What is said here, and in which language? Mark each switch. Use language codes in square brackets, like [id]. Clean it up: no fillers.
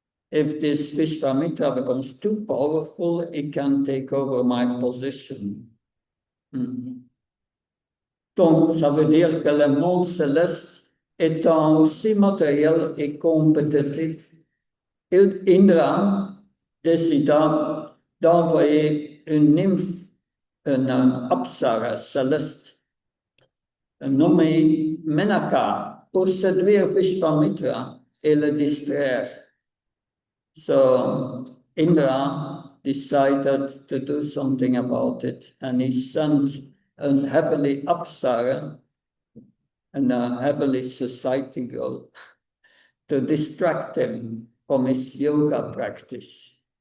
[en] If this Vishvamitra becomes too powerful, it can take over my position. [fr] Donc, ça veut dire que le monde céleste étant aussi matériel et compétitif, Indra décida d'envoyer une nymphe, une apsara céleste, nommée Menaka, pour séduire Vishvamitra et le distraire. [en] So Indra decided to do something about it, and he sent a heavenly apsara and a heavenly society girl to distract him from his yoga practice.